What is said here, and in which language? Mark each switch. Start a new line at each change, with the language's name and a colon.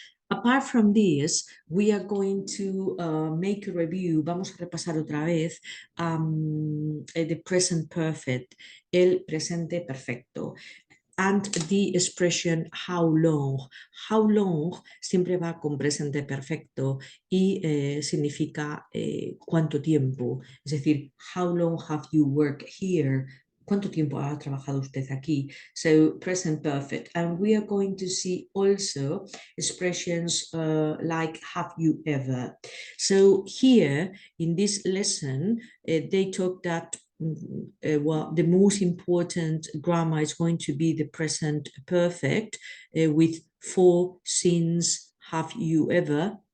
English: Apart from this, we are going to make a review.
Spanish: Vamos a repasar otra vez
English: the present perfect,
Spanish: el presente perfecto.
English: And the expression how long.
Spanish: How long siempre va con presente perfecto y significa cuánto tiempo. Es decir,
English: how long have you worked here?
Spanish: ¿Cuánto tiempo ha trabajado usted aquí?
English: So present perfect. And we are going to see also expressions like have you ever. So here in this lesson, they talk that well, the most important grammar is going to be the present perfect with for, since, have you ever,